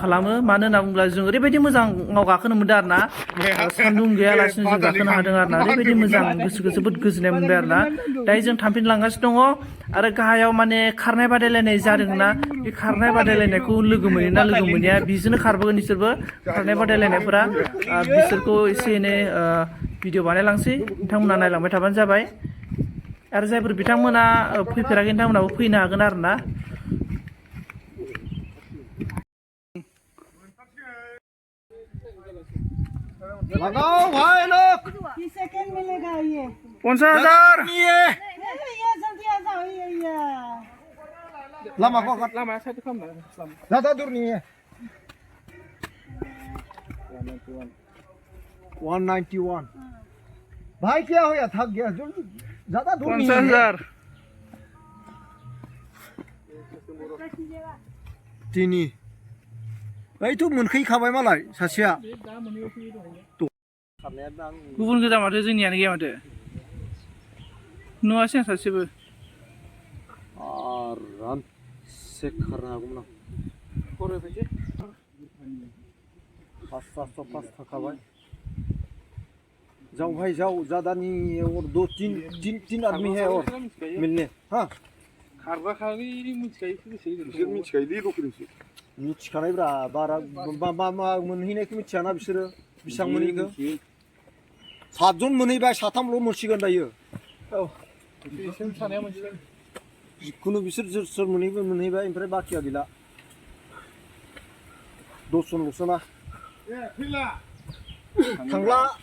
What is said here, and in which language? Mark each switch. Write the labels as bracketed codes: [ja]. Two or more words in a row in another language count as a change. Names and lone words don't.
[brx] खालामो मानो होनना बुङोब्ला जों ओरैबायदि मोजाङाव गाखोनो मोनदों आरोना सान्दुं गैयालासिनो जों गाखोनो हादों आरोना ओरैबायदि मोजां गोसोखौ जोबोद गोजोननाय मोनबाय आरोना दायो जों थांफिनलांगासिनो दङ आरो गाहायाव माने खारनाय बादायलायनाय जादोंना बे खारनाय बादायलायनायखौ लोगो मोनो ना लोगो मोनैया बिजोंनो खारबोगोन बिसोरबो खारनाय बादायलायनायफोरा बिसोरखौ एसे एनै भिडिअ बानायलांसै नोंथांमोना नायलांबाय थाबानो जाबाय आरो जायफोर बिथांमोना फैफेराखै नोंथांमोनाबो फैनो हागोन आरोना [hi] लगाओ भाई लोग सेकंड मिलेगा ये 50,000 ये जल्दी आ जाओ ये lama kok lama satu kamar ज्यादा दूर नहीं है 191 भाई क्या हो गया थक गया जो ज्यादा दूर नहीं है 50,000 [brx] दिनै बैथ' मोनखैखाबाय मालाय सासेया गुबुन गोजा माथो जोंनियानो गैया माथो नुवासै आं सासेबो [hi] आराम से [brx] खारनो हागौमोन आं पास थाखाबाय [hi] जाओ भाई जाओ ज्यादा नहीं है और दो तीन आदमी है और मिलने हाँ [brx] खारबा खालि मिथिखायोलै लकेलसो मिथिखानायब्रा बारा मा मोनहैनायखौ मिथियाना बिसोरो बेसेबां मोनहैखो सातजन मोनहैबाय साथामल' मोनसिगोन दायो औ जिखुनु बिसोर सोर मोनहैबाय ओमफ्राय बाखिया गैला 10 जनल'सो ना थांला